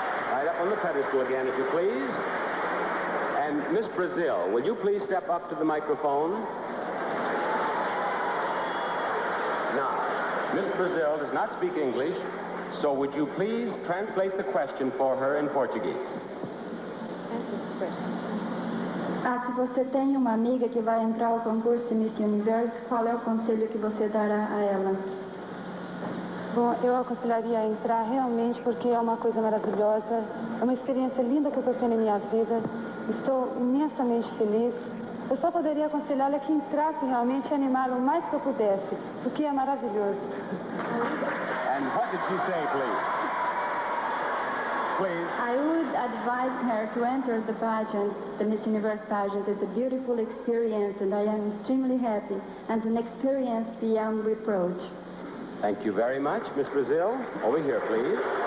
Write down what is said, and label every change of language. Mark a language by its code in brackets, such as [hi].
[en] Right up on the pedestal again, if you please. And Miss Brazil, will you please step up to the microphone? Now, Miss Brazil does not speak English, so would you please translate the question for her in Portuguese? [pt] Se você tem uma amiga que vai entrar ao concurso de Miss Universo, qual é o conselho que você dará a ela? Bom, eu aconselharia a entrar realmente, porque é uma coisa maravilhosa, é uma experiência linda que eu estou tendo em minha vida, estou imensamente feliz. Eu só poderia aconselhá-la que entrasse realmente e animá-la o mais que eu pudesse, porque é maravilhoso. [en] And what did she say, please? Please. I would advise her to enter the pageant, the Miss Universe pageant. It's a beautiful experience, and I am extremely happy, and an experience beyond reproach. Thank you very much, Miss Brazil. Over here, please.